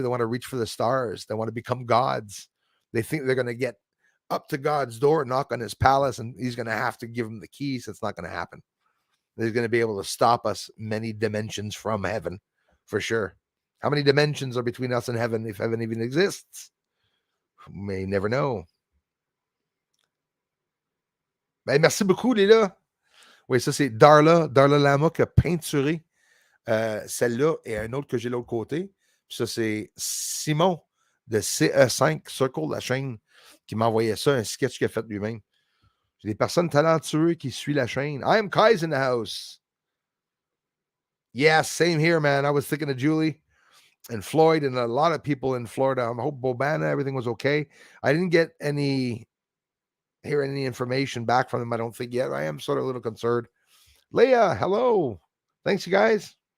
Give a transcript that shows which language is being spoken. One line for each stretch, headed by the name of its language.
English: They want to reach for the stars. They want to become gods. They think they're going to get up to God's door, knock on his palace, and he's going to have to give them the keys. It's not going to happen. They're going to be able to stop us many dimensions from heaven, for sure. How many dimensions are between us and heaven, if heaven even exists? We may never know.
French: Ben, merci beaucoup, les là. Oui, ça, c'est Darla Lama qui a peinturé celle-là et un autre que j'ai de l'autre côté. Puis ça, c'est Simon de CE5 Circle, la chaîne, qui m'a envoyé ça, un sketch qu'il a fait lui-même. J'ai des personnes talentueuses qui suivent la chaîne.
English: I am Kai's in the house. Yeah, same here, man. I was thinking of Julie and Floyd and a lot of people in Florida. I hope Bobana, everything was okay. I didn't get any information back from them, I don't think yet. I am sort of a little concerned. Leah, hello. Thanks, you guys.